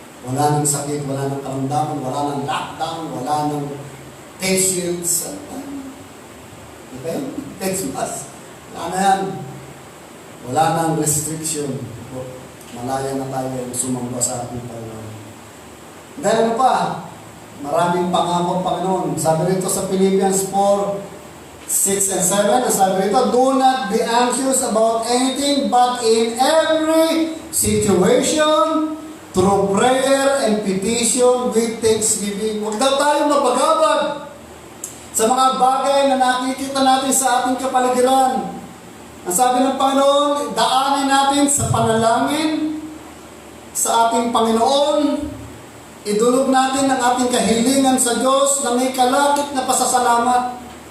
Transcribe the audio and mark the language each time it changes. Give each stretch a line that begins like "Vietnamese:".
Filipino: Wala nang sakit, wala nang karamdaman, wala nang lockdown, wala nang face shields. Okay? Face mask. Wala na yan. Wala nang restriction. Malaya na tayo sumamba sa ating Panginoon. Dahil ano pa? Maraming pangako ang Panginoon. Sabi rito sa Philippians 4, 6 and 7, sabi rito,
English: do not be anxious about anything, but in every situation, through prayer and petition with thanksgiving.
Filipino: Huwag daw tayo mapagabag sa mga bagay na nakikita natin sa ating kapaligiran. Ang sabi ng Panginoon, daanin natin sa panalangin sa ating Panginoon. Idulog natin ang ating kahilingan sa Diyos na may kalakip na pasasalamat.